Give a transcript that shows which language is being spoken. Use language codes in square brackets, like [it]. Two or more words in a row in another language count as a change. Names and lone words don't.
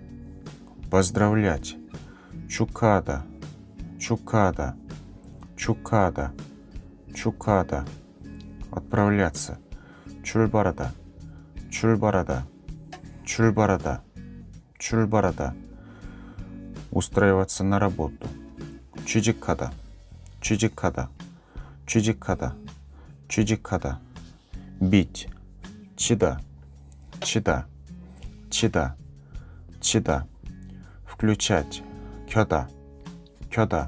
[ru] поздравлять. [ko] 축하하다. 축하하다. 축하하다. 축하하다. [ru] отправляться. [ko] 출발하다. 출발하다. 출발하다. 출발하다. [ru] устраиваться на работу. [ko] 취직하다. 취직하다. 취직하다. 취직하다. бить. 치다. 치다. 치다. 치다. включать. 켜다. 켜다.